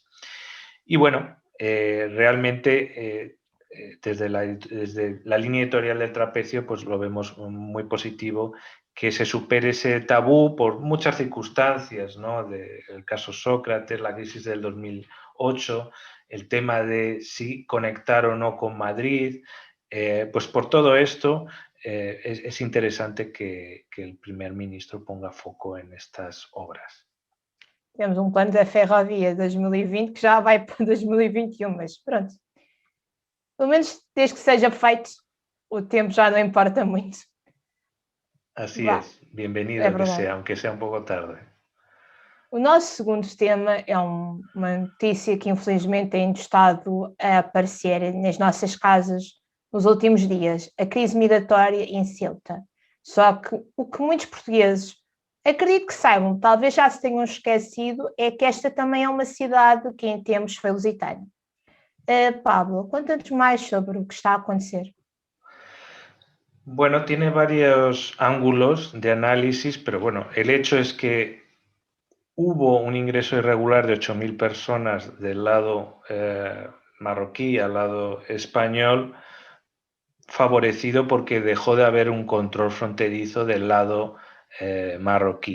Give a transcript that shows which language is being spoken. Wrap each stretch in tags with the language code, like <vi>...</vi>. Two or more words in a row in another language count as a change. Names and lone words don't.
<es>Y bueno, realmente desde la línea editorial del trapecio pues lo vemos muy positivo, que se supere ese tabú por muchas circunstancias, ¿no? El caso Sócrates, la crisis del 2008, el tema de si conectar o no con Madrid, pues por todo esto es interesante que el primer ministro ponga foco en estas obras.</es> <pt>Temos um plano da Ferrovia 2020 que já vai para 2021, mas pronto. Pelo menos desde que seja feito, o tempo já não importa muito.</pt> <es>Así es, bienvenido que sea, aunque sea un poco tarde.</es> <pt>O nosso segundo tema é uma notícia que infelizmente tem estado a aparecer nas nossas casas nos últimos dias, a crise migratória em Ceuta. Só que o que muitos portugueses, acredito que saibam, talvez já se tenham esquecido, é que esta também é uma cidade que em tempos foi lusitana. Pablo, conta-nos</pt> <es>más sobre lo que</es> <pt>está a acontecer.</pt> <es>Bueno, tiene varios ángulos de análisis, pero bueno, el hecho es que hubo un ingreso irregular de 8.000 personas del lado marroquí al lado español, favorecido porque dejó de haber un control fronterizo del lado marroquí.</es>